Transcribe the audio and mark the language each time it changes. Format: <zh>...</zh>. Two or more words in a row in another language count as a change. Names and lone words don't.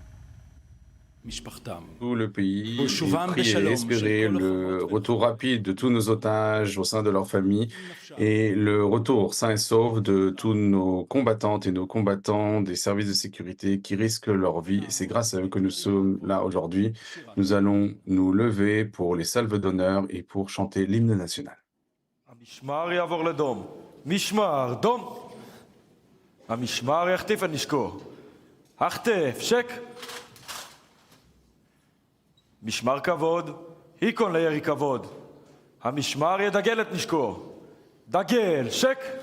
<fr>Tout le pays priait, espérait le retour rapide de tous nos otages au sein de leur famille et le retour sain et sauf de tous nos combattantes et nos combattants des services de sécurité qui risquent leur vie. Et c'est grâce à eux que nous sommes là aujourd'hui. Nous allons nous lever pour les salves d'honneur et pour chanter l'hymne national.</fr> <he>המשמר יעבור לדום. משמר, דום. המשמר יחטיף את נשקו. החטף, שק. משמר כבוד, היכון לירי כבוד. המשמר ידגל את נשקו. דגל, שק.</he>